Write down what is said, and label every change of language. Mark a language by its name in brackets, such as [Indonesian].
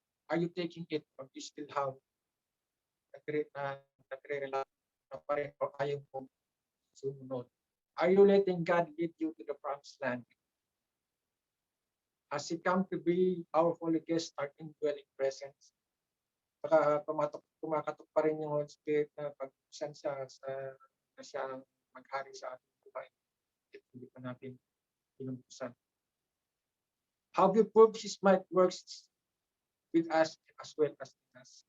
[English] Are you taking it, or you still have [Filipino] nagre-rely pa rin o ayaw mo sumunod? [English] Are you letting God lead you to the promised land? Has He come to be our holy guest, our indwelling presence? [Filipino] Baka kumakatok pa rin yung Holy Spirit na pag-buksan siya sa na siyang maghari sa ating buhay. Hindi pa natin pinumpusan. [English] How you prove His might works with us as well as in us.